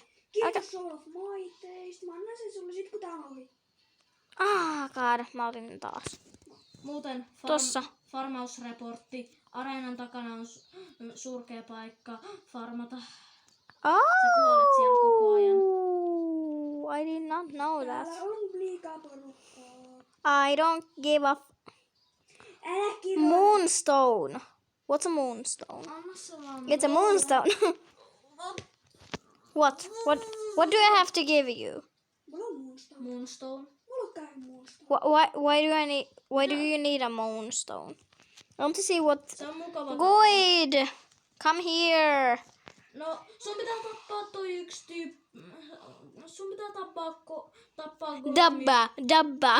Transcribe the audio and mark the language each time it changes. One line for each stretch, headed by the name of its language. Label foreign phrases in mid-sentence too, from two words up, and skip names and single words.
Finnish: Kiitos Soul of Mighteista. Mä annan sen sulle sit kun tää on ohi. God, mä otin ne taas. Muuten Tossa. farmausreportti. Areenan takana on surkea paikka farmata.
English: Oh,
Finnish: Sä kuolet siellä koko ajan.
English: I did not know that.
Finnish: Täällä on liikaa porukkaa.
English: I don't give a
Finnish: Älä kiroa.
English: moonstone. What's a moonstone?
Finnish: Anna se vaan.
English: It's a moonstone. What? What do I have to give you?
Finnish: Mulla on moonstone. Moonstone. Mulla on kai moonstone.
English: Why do you need a moonstone? I want to see what.
Finnish: Se on mukava.
English: Goid, come here.
Finnish: No, sun pitää tappaa toi yksi tyyppi. Sun pitää tappaa Gormia. Dabba.